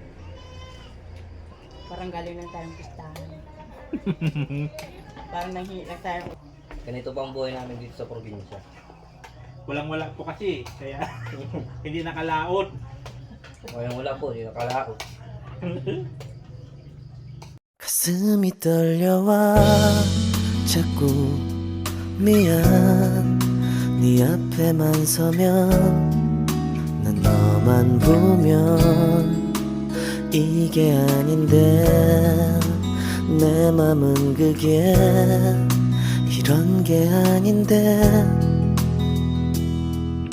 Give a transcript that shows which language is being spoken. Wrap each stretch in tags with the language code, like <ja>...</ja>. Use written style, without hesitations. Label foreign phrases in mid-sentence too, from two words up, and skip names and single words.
<tl>Parang galing lang tayong pistahan. Parang nanghihi lang tayo. Ganito pa ang buhay namin dito sa probinsya. Walang-wala po kasi. Kaya hindi nakalaot. Wala po, hindi nakalaot.</tl> <ko>가슴이 떨려와 자꾸 미안 네 앞에만 서면 난 너만 보면 이게 아닌데 내 맘은 그게 이런 게 아닌데</ko>